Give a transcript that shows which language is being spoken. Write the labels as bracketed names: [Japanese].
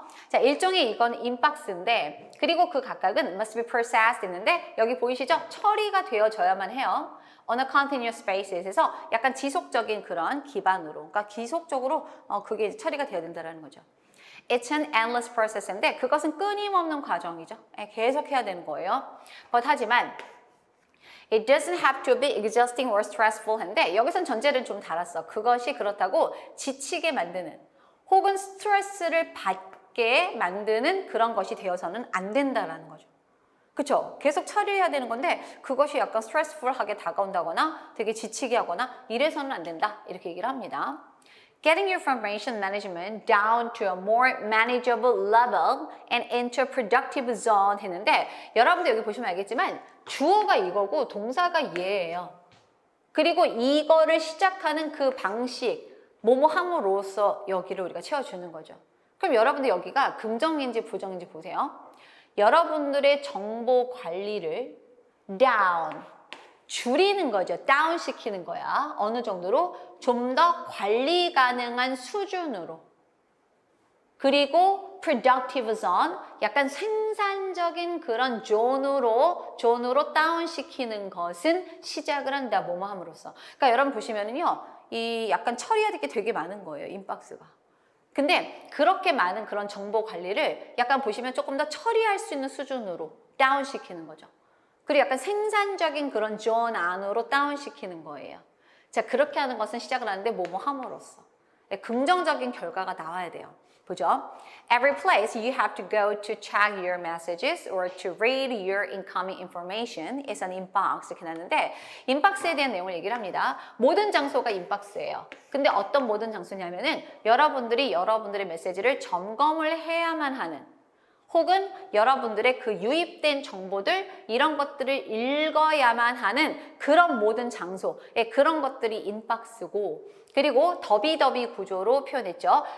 [Korean] 자, 일종의 이건 인박스인데 그리고 그 각각은 [English] must be processed [Korean] 있는데 여기 보이시죠? 처리가 되어져야만 해요. [English] on a continuous basis [Korean] 에서 약간 지속적인 그런 기반으로 그러니까 지속적으로 그게 처리가 되어야 된다는 거죠. [English] It's an endless process인데 [Korean] 그것은 끊임없는 과정이죠. 계속 해야 되는 거예요. [English] 하지만 It doesn't have to be exhausting or stressful [Korean] 한데 여기선 전제를 좀 달았어. 그것이 그렇다고 지치게 만드는 혹은 스트레스를 받게 만드는 그런 것이 되어서는 안 된다라는 거죠. 그렇죠? 계속 처리해야 되는 건데 그것이 약간 스트레스풀하게 다가온다거나 되게 지치게 하거나 이래서는 안 된다. 이렇게 얘기를 합니다. [English] Getting your information management down to a more manageable level and into a productive zone [Korean] 했는데 여러분들 여기 보시면 알겠지만 주어가 이거고 동사가 얘예요. 그리고 이거를 시작하는 그 방식 뭐뭐 함으로써 여기를 우리가 채워주는 거죠. 그럼 여러분들 여기가 긍정인지 부정인지 보세요. 여러분들의 정보 관리를 down 줄이는 거죠. 다운 시키는 거야. 어느 정도로? 좀 더 관리 가능한 수준으로. 그리고 productive zone, 약간 생산적인 그런 존으로 다운 시키는 것은 시작을 한다. 뭐뭐 함으로써. 그러니까 여러분 보시면은요. 이 약간 처리해야 될 게 되게 많은 거예요. 인박스가. 근데 그렇게 많은 그런 정보 관리를 약간 보시면 조금 더 처리할 수 있는 수준으로 다운 시키는 거죠. 그리고 약간 생산적인 그런 존 안으로 다운시키는 거예요. 자, 그렇게 하는 것은 시작을 하는데 뭐뭐 함으로써. 네, 긍정적인 결과가 나와야 돼요. 보죠. [English] Every place you have to go to check your messages or to read your incoming information is an inbox. [Korean] 이렇게 나왔는데 인박스에 대한 내용을 얘기를 합니다. 모든 장소가 인박스예요. 근데 어떤 모든 장소냐면은 여러분들이 여러분들의 메시지를 점검을 해야만 하는 혹은 여러분들의 그 유입된 정보들 이런 것들을 읽어야만 하는 그런 모든 장소에 그런 것들이 인박스고 그리고 더비더비 구조로 표현했죠.